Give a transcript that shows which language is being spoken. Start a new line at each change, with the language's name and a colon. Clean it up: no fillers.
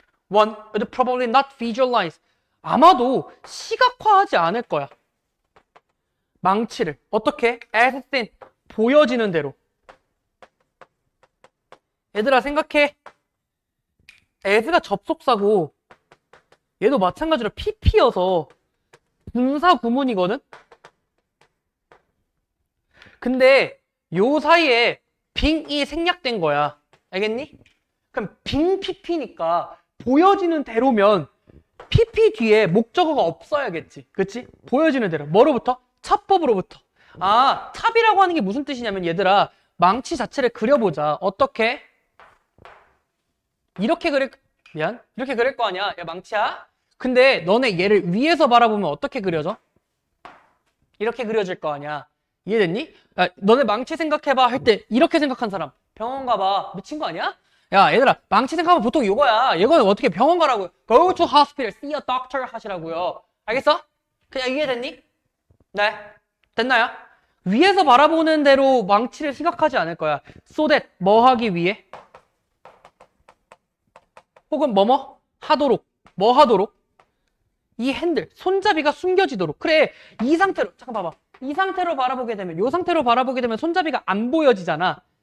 English: One would probably not visualize.
Korean: 아마도 시각화하지 않을 거야. 망치를 어떻게?
English: as seen.
Korean: 보여지는 대로. 얘들아 생각해. as가 접속사고 얘도 마찬가지로 pp여서 분사 구문이거든? 근데 요 사이에 빙이 생략된 거야. 알겠니? 그럼 빙 pp니까 보여지는 대로면 pp 뒤에 목적어가 없어야겠지. 그치? 보여지는 대로. 뭐로부터? 차법으로부터. 아, 탑이라고 하는 게 무슨 뜻이냐면 얘들아 망치 자체를 그려보자. 어떻게? 이렇게 그릴 거 아니야. 야 망치야. 근데 너네 얘를 위에서 바라보면 어떻게 그려져? 이렇게 그려질 거 아니야. 이해됐니? 야, 너네 망치 생각해봐 할 때 이렇게 생각한 사람 병원 가봐. 미친 거 아니야? 야 얘들아 망치 생각하면 보통 이거야. 이거는 어떻게 병원 가라고.
English: Go to hospital, see a doctor 하시라고요.
Korean: 알겠어? 그냥 이해됐니? 네. 됐나요? 위에서 바라보는 대로 망치를 생각하지 않을 거야.
English: So that
Korean: 뭐 하기 위해? 혹은 뭐뭐? 하도록. 뭐 하도록? 이 핸들, 손잡이가 숨겨지도록. 그래, 이 상태로, 잠깐 봐봐. 이 상태로 바라보게 되면, 이 상태로 바라보게 되면 손잡이가 안 보여지잖아.